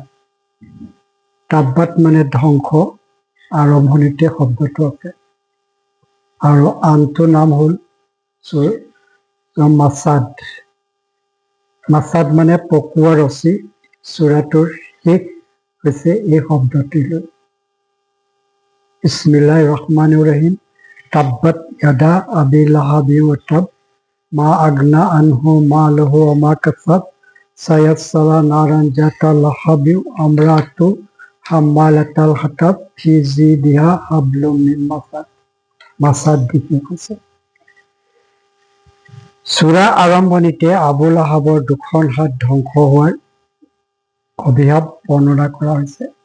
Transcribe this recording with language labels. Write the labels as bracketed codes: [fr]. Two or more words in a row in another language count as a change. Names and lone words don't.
[as] তাব্বাত মানে ধ্বংস, আৰম্ভণিতে শব্দটো আছে, আৰু আনটো নাম হ'ল মাছাদ। মাছাদ মানে পকোৱা ৰছী। সূৰাটোৰ শেষ হৈছে এই শব্দটিলৈ। [ar] بسم الله الرحمن الرحيم. تبت يدا أبي لهب وتب ما أغنى عنه ماله وما كسب سيصلى نارا ذات لهب وامرأته حمالة الحطب في جيدها حبل من مسد. [as] মাছাদ দিকে কৈছে। সূৰা আৰম্ভণিতে আবু লাহাবৰ দুখন হাত ধ্বংস হোৱাৰ অভিশাপ বৰ্ণনা কৰা হৈছে।